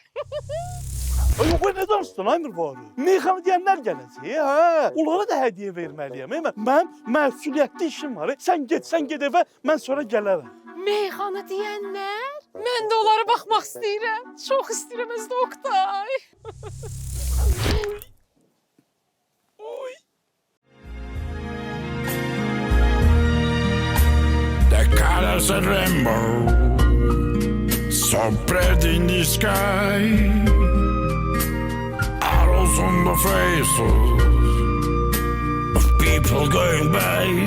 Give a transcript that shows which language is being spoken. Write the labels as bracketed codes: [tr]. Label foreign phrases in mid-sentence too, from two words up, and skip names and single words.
[az] Ay yox, nə danışdın ay Mirvari? Meyxana deyənlər gələcək, hə? Onlara da hədiyyə verməliyəm. Mən məsuliyyətli işim var. Sən get evə, mən sonra gələrəm. Meyxana deyənlər? Mən də onlara baxmaq istəyirəm. Çox istəyirəm özdə Oktay. [en] The colors of rainbow spread in the sky. Arrows on the faces of people going by.